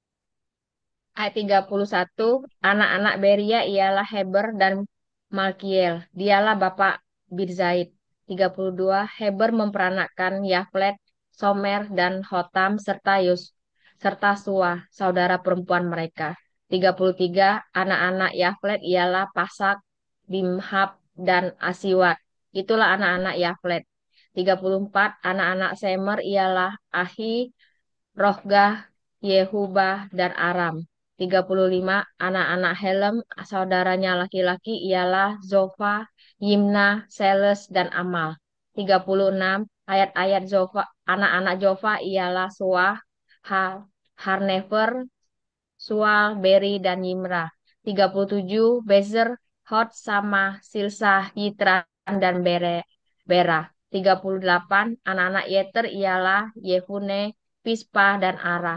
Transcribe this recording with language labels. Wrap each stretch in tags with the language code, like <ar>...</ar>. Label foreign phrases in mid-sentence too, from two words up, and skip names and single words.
<id>Ayat 31, anak-anak Beria ialah Heber dan Malkiel. Dialah bapak Birzaid. 32, Heber memperanakkan Yaflet, Somer, dan Hotam, serta Suah, saudara perempuan mereka. 33, anak-anak Yaflet ialah Pasak, Bimhab, dan Asiwat. Itulah anak-anak Yaflet. 34, anak-anak Semer ialah Ahi, Rohgah, Yehubah, dan Aram. 35, anak-anak Helem, saudaranya laki-laki ialah Zofa, Yimna, Seles, dan Amal. 36, ayat-ayat Zofa, anak-anak Zofa ialah Suah, Harnefer, Sual, Beri, dan Yimrah. 37 Bezer, Hot, sama Silsah, Yitran, dan Bera. 38 anak-anak Yeter ialah Yefune, Pispa, dan Ara.</id>